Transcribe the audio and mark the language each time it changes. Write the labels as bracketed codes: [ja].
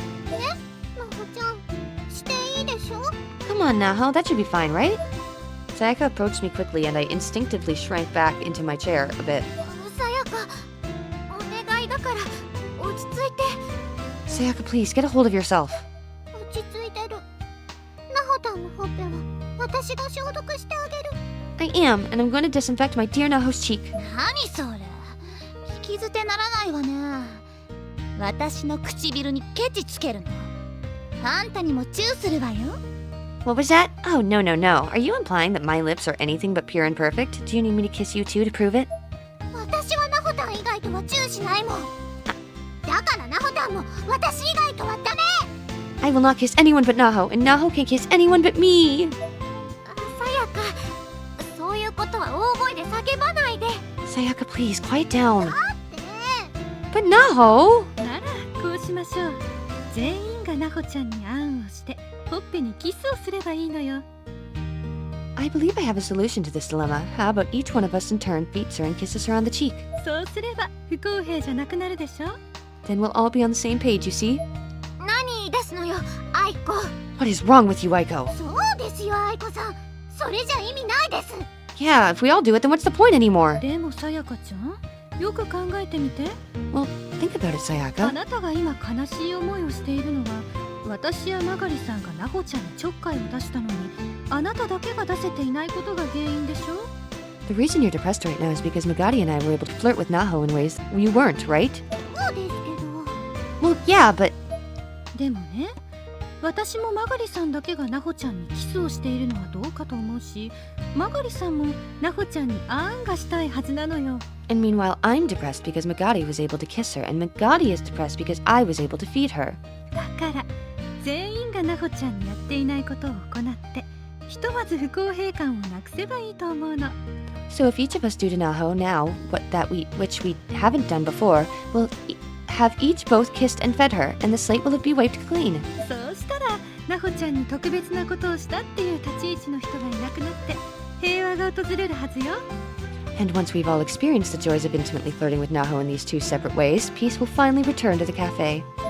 [ja] ね、なほちゃん、していいでしょ？ [en] Come on, Naho, that should be fine, right? Sayaka approached me quickly and I instinctively shrank back into my chair a bit. [ja] さやか、お願いだから落ち着いて。 [en] Sayaka, please, get a hold of yourself. [ja] 落ち着いてる。なほたんのほっぺは私が消毒してあげる。 [en] I am, and I'm going to disinfect my dear Naho's cheek. [ja] 何それ？引きり捨てならないわね。私の唇にケチつけるの。あんたにもチューするわよ。 [en] What was that? Oh, no, no, no. Are you implying that my lips are anything but pure and perfect? Do you need me to kiss you too to prove it? [ja] 私はナホタン以外とはチューしないもん。だからナホタンも私以外とはダメ。 [en] I will not kiss anyone but Naho, and Naho can't kiss anyone but me. [ja] さやか、そういうことは大声で叫ばないで。 [en] Sayaka, please, quiet down. [ja] って。 [en] But Naho! [ja] ならこうしましょう。全員がナホちゃんにあんをしてほっぺにキスをすればいいのよ。 [en] I believe I have a solution to this dilemma. How about each one of us in turn beats her and kisses her on the cheek? [ja] そうすれば不公平じゃなくなるでしょ。 [en] Then we'll all be on the same page, you see? [ja] 何ですのよ、アイコ。 [en] What is wrong with you, Aiko? [ja] そうですよ、アイコさん。それじゃ意味ないです。 [en] Yeah, if we all do it, then what's the point anymore? [ja] でもさやかちゃん、よく考えてみて。 [en] Well, think about it, [ja] あ [en] Sayaka. [ja] なたが今悲しい思いをしているのは、私やマガリさんがナホちゃんにちょっかいを出したのに、あなただけが出せていないことが原因でしょ。 [en] The reason you're depressed right now is because Magari and I were able to flirt with Naho in ways you weren't, right? [ja] そうですけど。 [en] Well, yeah, but [ja] でもね、私もマガリさんだけがナホちゃんにキスをしているのはどうかと思うし、マガリさんもナホちゃんにあんがしたいはずなのよ。 [en] and meanwhile, I'm depressed because Magari was able to kiss her, and Magari is depressed because I was able to feed her. [ja] だから全員がナホちゃんにやっていないことを行って、ひとまず不公平感をなくせばいいと思うの。 So if each of us do to Naho now which we haven't done before, we'll have each both kissed and fed her, and the slate will be wiped clean. そうしたらナホちゃんに特別なことをしたっていう立ち位置の人がいなくなって平和が訪れるはずよ。 And once we've all experienced the joys of intimately flirting with Naho in these two separate ways, peace will finally return to the cafe.